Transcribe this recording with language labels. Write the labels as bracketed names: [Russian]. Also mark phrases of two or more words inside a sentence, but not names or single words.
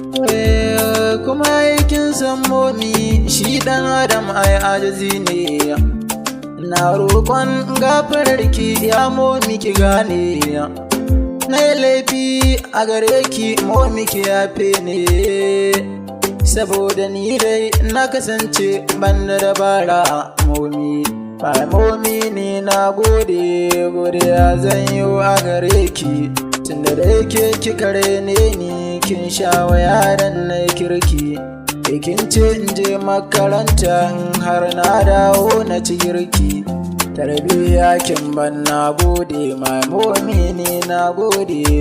[Hausa] Eh, kuma ai kin san mommy, shi ɗan adam ai ajizi ne. Na roƙon gafarar ki ya mommy ki gane. Na yi laifi a gare ki mommy ki yafe ne. Saboda ni dai na kasance ban da dabara mommy. [English] My mommy [Hausa] ni na gode, godiya zan yi a gare ki. Tunda dai ke kika raine ni, kin sha waya dan na yi kirki. Ke kin ce in je makaranta in har na dawo na ci girki. Tarbiyya kin ban na gode, [English] my mommy [Hausa] ni na gode.